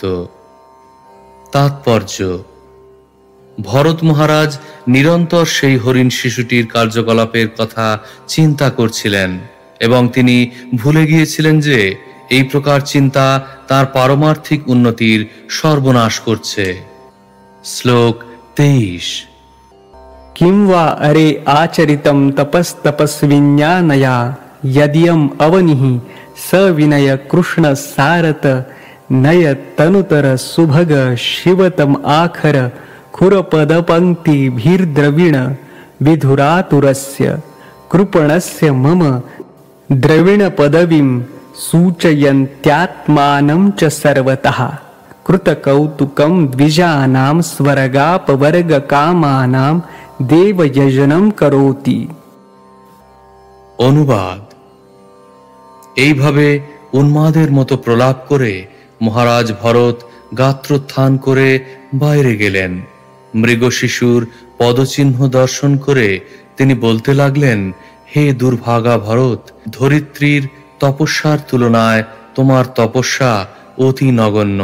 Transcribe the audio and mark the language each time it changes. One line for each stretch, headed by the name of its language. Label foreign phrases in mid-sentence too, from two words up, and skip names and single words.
Bangla: তাৎপর্য: ভরত মহারাজ নিরন্তর সেই হরিণ শিশুটির কার্যকলাপের কথা চিন্তা করছিলেন এবং তিনি ভুলে গিয়েছিলেন যে এই প্রকার চিন্তা তার পারমার্থিক উন্নতির সর্বনাশ করছে। শ্লোক 23।
Sanskrit: किं वा अरे आचरितं तपस्तपस्विन्यानया यदियम् अवनिः सविनय कृष्ण सारत नय तनुतर सुभग शिवतम आखर खुरपदपङ्क्तिभिर्द्रविण विधुरातुरस्य कृपणस्य मम द्रविणपदवीं सूचयन्त्यात्मानं च सर्वतः कृतकौतुकं द्विजानां स्वर्गापवर्गकामानां देवयजनं करोति।
Bangla: অনুবাদ: এইভাবে উন্মাদের মতো প্রলাপ করে মহারাজ ভরত গাত্রোত্থান করে বাইরে গেলেন। মৃগ শিশুর পদচিহ্ন দর্শন করে তিনি বলতে লাগলেন, হে দুর্ভাগা ভরত, ধরিত্রীর তপস্যার তুলনায় তোমার তপস্যা অতি নগণ্য।